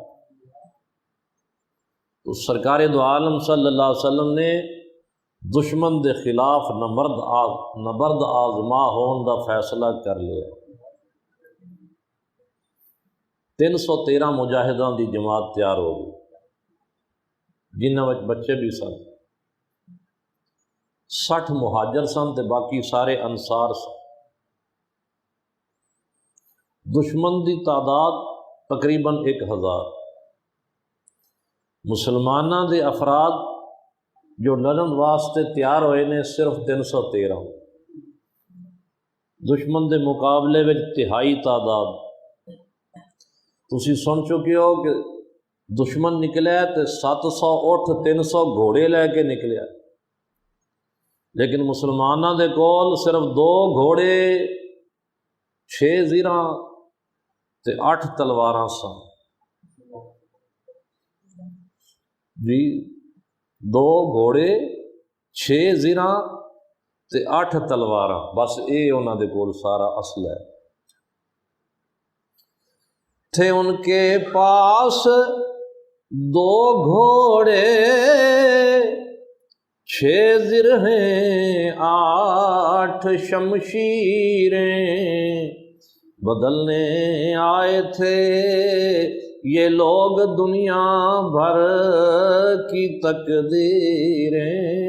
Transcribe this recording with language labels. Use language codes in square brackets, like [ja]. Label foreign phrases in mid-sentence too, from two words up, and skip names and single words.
[pa] تو سرکار دو عالم [ar] صلی اللہ علیہ وسلم [pa] نے دشمن دے خلاف نبرد آزما ہون دا فیصلہ کر لیا۔ 313 مجاہداں دی جماعت تیار ہو گئی، جنہاں وچ بچے بھی سن، 60 مہاجر سن تے باقی سارے انصار سن۔ دشمن دی تعداد تقریباً 1000، مسلمانوں دے افراد جو لڑن واسطے تیار ہوئے نے صرف 313، دشمن دے مقابلے وچ تہائی تعداد۔ تسی سن چکے ہو کہ دشمن نکلیا تے 700 اٹھ 300 گھوڑے لے کے نکلیا، لیکن مسلمانوں دے کول صرف 2 گھوڑے 6 زیراں تے 8 تلواراں سن جی، 2 گھوڑے 6 زیراں تے 8 تلواراں، بس اے انہاں دے کول سارا اسلحہ ہے۔ [ur] تھے ان کے پاس 2 گھوڑے 6 زرہیں 8 شمشیریں، بدلنے آئے تھے یہ لوگ دنیا بھر کی تقدیریں۔